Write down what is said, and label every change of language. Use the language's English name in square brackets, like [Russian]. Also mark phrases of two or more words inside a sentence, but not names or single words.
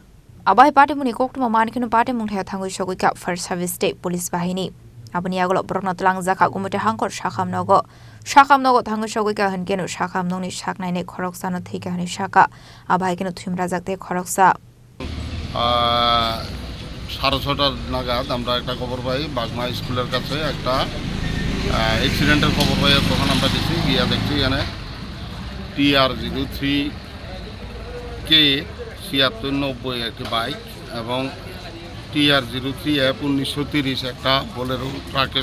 [Kok Borok] Abai Patimung Koktwma Manikino Patimung Thangu Shogika [English] First Service [Kok Borok] State Police Bahini Abani Agolo Brokna Tulang Zaka Gumute Hangkor Shakamnogo Thangu Shogika Hangeno Shakamnoni Shaknai Khoroksa no Thwikha Hani Shaka Abohaikhe Thwirwmajak Khoroksa [Bangla] 6:30 নাগাদ আমরা একটা খবর পাই বাগমা স্কুলের কাছে একটা অ্যাক্সিডেন্টের খবর পাই তখন আমরা গেছি গিয়া দেখছি এখানে TR03 কে 7690 একটি বাইক এবং TR03 F 1930 একটা বোলেরো ট্রাকের